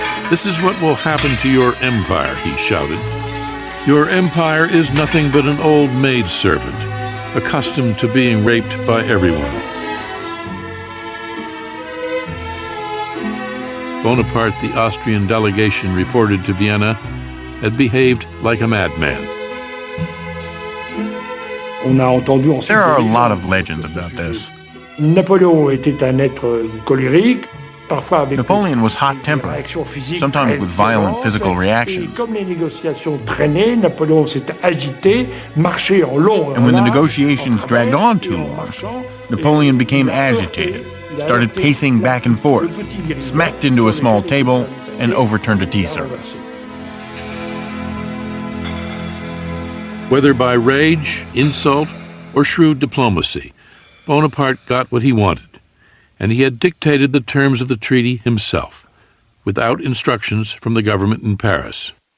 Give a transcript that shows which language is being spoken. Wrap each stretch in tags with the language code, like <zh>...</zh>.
<en>"This is what will happen to your empire," he shouted. "Your empire is nothing but an old maidservant, accustomed to being raped by everyone." Bonaparte, the Austrian delegation reported to Vienna, had behaved like a madman. There are a lot of legends about this.</en> <fr>Napoléon était un être colérique.</fr> <en>Napoleon was hot-tempered, sometimes with violent physical reactions.</en> <fr>Comme les négociations traînaient, Napoléon s'est agité, marché en long.</fr> <en>And when the negotiations dragged on too long, Napoleon became agitated, started pacing back and forth, smacked into a small table, and overturned a tea service. Whether by rage, insult, or shrewd diplomacy, Bonaparte got what he wanted, and he had dictated the terms of the treaty himself, without instructions from the government in Paris.</en>